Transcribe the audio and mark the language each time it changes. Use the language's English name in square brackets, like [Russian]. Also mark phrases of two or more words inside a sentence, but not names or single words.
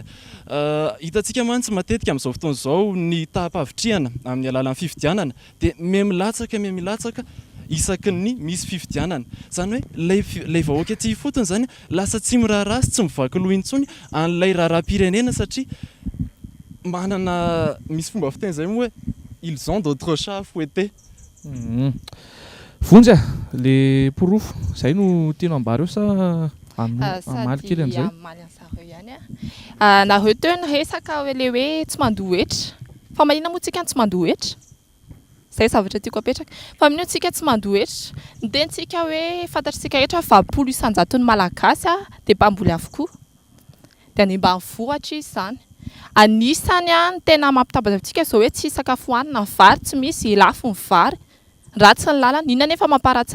[Malagasy] Hitantsika mantsy matetika amin'izao fotoana izao ny taham-pavitriana amin'ny alalan'ny fifidianana dia milatsaka isaky ny misy fifidianana. Zany hoe ilay vahoaka ety fotony zany lasa tsy miraharaha sy tsy mivaky loha intsony an'ilay raharam-pirenena satria manana misy fomba fiteny izay moa hoe [French] ils ont d'autres chats à fouetter. [Malagasy] Vonjy le porofo izay no tianao ambara eo sa amaly kely an'izay? Nareo teo ny resaka hoe le hoe tsy mandohetra fa manina moa tsika tsy mandohetra zay zavatra tiako apetraka fa amin'io antsika tsy mandohetra ny tentsika hoe fantatritsika rehetra fa 20 isanjaton'ny malagasy dia mpamboly avokoa dia any ambanivohitra izy zany anisany ny tena mampitambaza antsika zao hoe tsy sakafo hohanina ny vary tsy misy lafo ny vary ratsy ny lalana inona nefa mamparatsy ny